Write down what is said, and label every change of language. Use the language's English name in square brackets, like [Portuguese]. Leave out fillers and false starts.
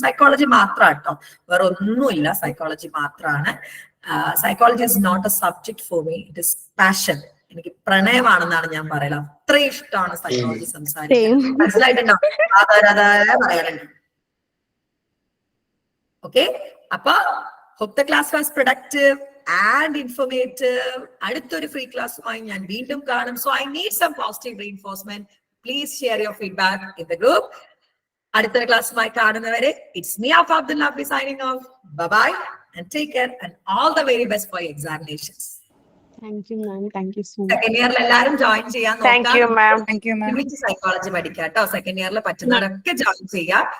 [Malayalam] Psychology മാത്രമാണ് കേട്ടോ, വേറെ ഒന്നുമില്ല. സൈക്കോളജി മാത്രമാണ്. [English] Psychology is not a subject for me, it is passion. [Malayalam] എനിക്ക് പ്രണയമാണെന്നാണ് ഞാൻ പറയുന്നത്. അത്രയും ഇഷ്ടമാണ് സൈക്കോളജി സംസാരിക്കാൻ. മനസ്സിലായിട്ടുണ്ടോ? പറയാനുണ്ട്. [English] Okay, അപ്പൊ hope the class was productive and informative. [Malayalam] അടുത്തൊരു ഫ്രീ ക്ലാസ്സുമായി ഞാൻ വീണ്ടും കാണും. [English] So I need some positive reinforcement. Please share your feedback in the group. [Malayalam] അടുത്തൊരു ക്ലാസ്സുമായി കാണുന്നവരെ [English] it's me, Abdul Nafi, signing off. Bye bye and take care and all the very best for your examinations. Thank you ma'am. Thank you so much. [Malayalam] Second ഇയറിൽ എല്ലാവരും join ചെയ്യാൻ നോക്കാം. Psychology പഠിക്കാം കേട്ടോ. Second ഇയറിൽ പറ്റുന്നവരൊക്കെ join ചെയ്യാം.